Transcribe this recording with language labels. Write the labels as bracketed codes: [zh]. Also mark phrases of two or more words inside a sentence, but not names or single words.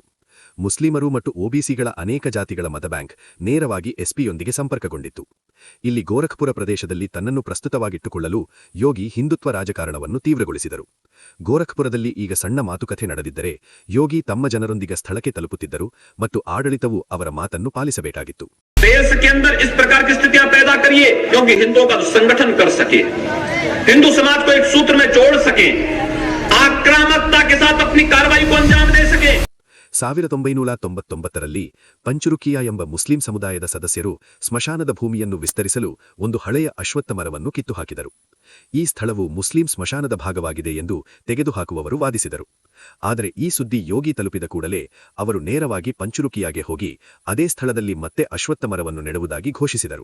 [kn] ಮುಸ್ಲಿಮರು ಮತ್ತು ಒಬಿಸಿಗಳ ಅನೇಕ ಜಾತಿಗಳ ಮತಬ್ಯಾಂಕ್ ನೇರವಾಗಿ ಎಸ್ಪಿಯೊಂದಿಗೆ ಸಂಪರ್ಕಗೊಂಡಿತ್ತು. ಇಲ್ಲಿ ಗೋರಖ್ಪುರ ಪ್ರದೇಶದಲ್ಲಿ ತನ್ನನ್ನು ಪ್ರಸ್ತುತವಾಗಿಟ್ಟುಕೊಳ್ಳಲು ಯೋಗಿ ಹಿಂದುತ್ವ ರಾಜಕಾರಣವನ್ನು ತೀವ್ರಗೊಳಿಸಿದರು. ಗೋರಖ್ಪುರದಲ್ಲಿ ಈಗ ಸಣ್ಣ ಮಾತುಕತೆ ನಡೆದಿದ್ದರೆ ಯೋಗಿ ತಮ್ಮ ಜನರೊಂದಿಗೆ ಸ್ಥಳಕ್ಕೆ ತಲುಪುತ್ತಿದ್ದರು ಮತ್ತು ಆಡಳಿತವು ಅವರ ಮಾತನ್ನು ಪಾಲಿಸಬೇಕಾಗಿತ್ತು. [hi] देश के अंदर इस प्रकार की स्थितियां पैदा करिए क्योंकि हिंदुओं का संगठन कर सके, हिंदू समाज को एक सूत्र में जोड़ सके, आक्रामकता के साथ अपनी कार्रवाई को अंजाम दे सके. [kn] 1999ರಲ್ಲಿ ಪಂಚುರುಕಿಯಾ ಎಂಬ ಮುಸ್ಲಿಂ ಸಮುದಾಯದ ಸದಸ್ಯರು ಸ್ಮಶಾನದ ಭೂಮಿಯನ್ನು ವಿಸ್ತರಿಸಲು ಒಂದು ಹಳೆಯ ಅಶ್ವತ್ಥ ಮರವನ್ನು ಕಿತ್ತುಹಾಕಿದರು. ಈ ಸ್ಥಳವು ಮುಸ್ಲಿಂ ಸ್ಮಶಾನದ ಭಾಗವಾಗಿದೆ ಎಂದು ತೆಗೆದುಹಾಕುವವರು ವಾದಿಸಿದರು. ಆದರೆ ಈ ಸುದ್ದಿ ಯೋಗಿ ತಲುಪಿದ ಕೂಡಲೇ ಅವರು ನೇರವಾಗಿ ಪಂಚುರುಕಿಯಾಗೆ ಹೋಗಿ ಅದೇ ಸ್ಥಳದಲ್ಲಿ ಮತ್ತೆ ಅಶ್ವತ್ಥ ಮರವನ್ನು ನೆಡುವುದಾಗಿ ಘೋಷಿಸಿದರು.